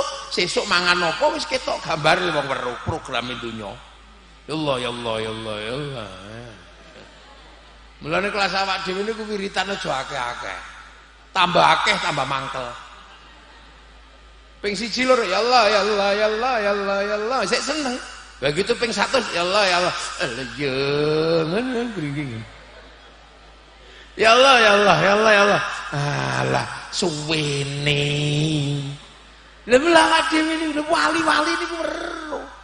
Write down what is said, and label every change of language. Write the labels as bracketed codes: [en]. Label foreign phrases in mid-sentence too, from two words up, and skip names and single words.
[jv] Sesuk mangan apa wis ketok gambare wong weruh program donya. [ar] Ya Allah, ya Allah, ya Allah, ya Allah. [jv] Mulane kelas awak dhewe niku wiritan aja akeh-akeh. Tambah akeh tambah mangkel. Ping 1 loro [ar] ya Allah ya Allah ya Allah ya Allah ya Allah [jv] sik seneng. Begitu ping 100 [ar] ya Allah ya Allah. [jv] Ya ngono gring. [ar] Ya Allah ya Allah ya Allah ya Allah. [jv] Alah suwene. Lha awak dhewe niku wali-wali niku weruh.